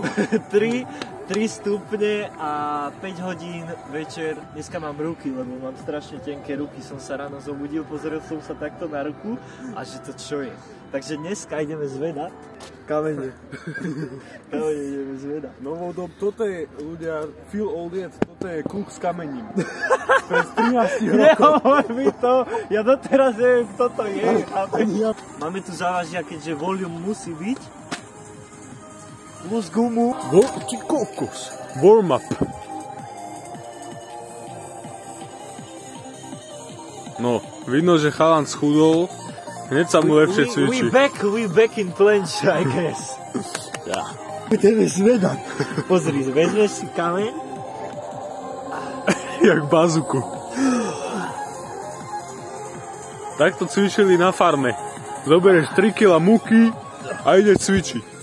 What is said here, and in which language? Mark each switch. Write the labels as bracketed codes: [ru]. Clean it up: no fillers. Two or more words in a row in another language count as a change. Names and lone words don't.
[sk] 3 stupne a 5 hodín večer. Dneska mám ruky, lebo mám strašne tenké ruky. Som sa ráno zobudil, pozrel som sa takto na ruku a že to čo je. Takže dneska ideme zvedať kamene. Ideme zvedať. No vodom, toto je, ľudia, [en] feel old yet, [sk] toto je kľúk s kamením. Pred 13 rokov. Nehovor mi to, ja doteraz neviem, kto to je. Máme tu závažia, keďže volume musí byť. Plus gumu. Ty kokos. [en] Warm up. [sk] No, vidno, že chalan schudol. Hneď sa mu lepšie cvičí. [en] We back in planche, I guess. [sk] Ja. Ideme zvedať. Pozri, vezmeš si kameň. Jak bazuku. Takto cvičili na farme. Zoberieš 3 kg múky a ide cvičiť.